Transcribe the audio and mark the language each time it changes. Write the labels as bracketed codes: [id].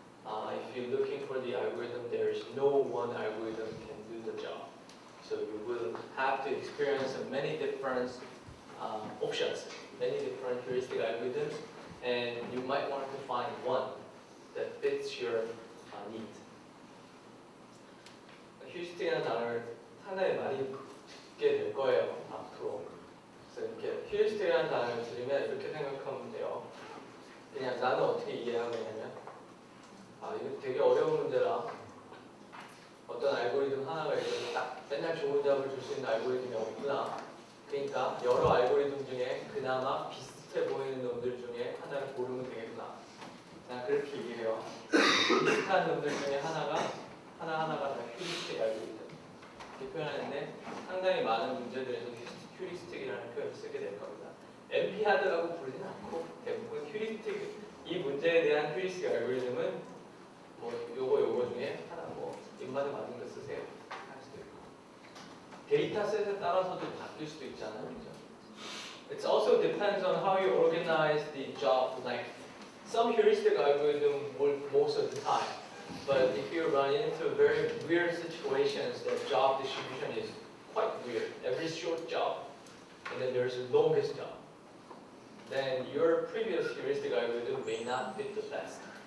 [en] If you're looking for the algorithm, there is no one algorithm can do the job. So you will have to experience many different options, many different heuristic algorithms, and you might want to find one that fits your need. [ko] 휴리스틱이라는 단어를 상당히 많이 듣게 될 거예요, 앞으로. 그래서 이렇게 휴리스틱이라는 단어를 들으면 이렇게 생각하면 돼요. 그냥 나는 어떻게 이해하면 되냐면, 이거 되게 어려운 문제라 어떤 알고리즘 하나가 있어서 딱 맨날 좋은 답을 줄 수 있는 알고리즘이 없구나. 그러니까 여러 알고리즘 중에 그나마 비슷해 보이는 놈들 중에 하나를 고르면 되겠구나. 그냥 그렇게 이해해요. 비슷한 놈들 중에 하나가 다 휴리스틱 알고리즘. 이렇게 표현하는데 상당히 많은 문제들에서 휴리스틱이라는 표현을 쓰게 될 겁니다. NP-하드라고 부르진 않고 대부분 휴리스틱, 이 문제에 대한 휴리스틱 알고리즘은 뭐 요거 중에 하나 뭐 입맛에 맞는 거 쓰세요 할 수도 있고 데이터셋에 따라서도 바뀔 수도 있잖아요, 그죠? [en] It also depends on how you organize the job length. Some heuristic algorithm work most of the time, but if you run into very weird situations, that job distribution is quite weird. Every short job, and then there's the longest job. Then your previous heuristic algorithm may not fit the best.